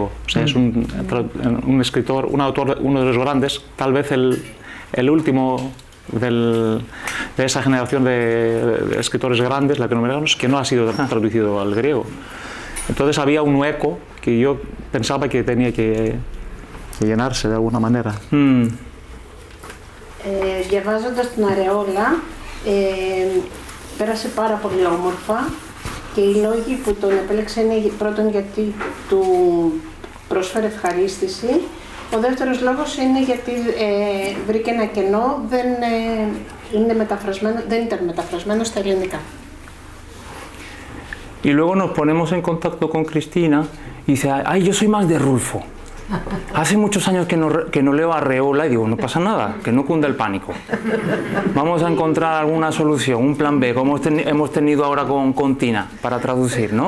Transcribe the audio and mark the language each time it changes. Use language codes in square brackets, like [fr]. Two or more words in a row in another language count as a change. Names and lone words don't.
[es] O sea, es un escritor, un autor, uno de los grandes, tal vez el último de esa generación de escritores grandes, latinoamericanos, que no ha sido traducido al griego. Entonces había un hueco que yo pensaba que tenía que llenarse de alguna manera. [el] Διαβάζοντας τον Αρεόλα, πέρασε πάρα πολύ όμορφα και οι λόγοι που τον επέλεξε είναι πρώτον γιατί του προσφέρει ευχαρίστηση. Ο δεύτερος λόγος είναι γιατί βρήκε ένα κενό, δεν ήταν μεταφρασμένο στα ελληνικά. [es] Y luego nos ponemos en contacto con Cristina y dice, ay, yo soy más de Rulfo. Hace muchos años que no leo Arreola y digo, no pasa nada, que no cunda el pánico. Vamos a encontrar alguna solución, un plan B, como hemos tenido ahora con Tina, para traducir, ¿no?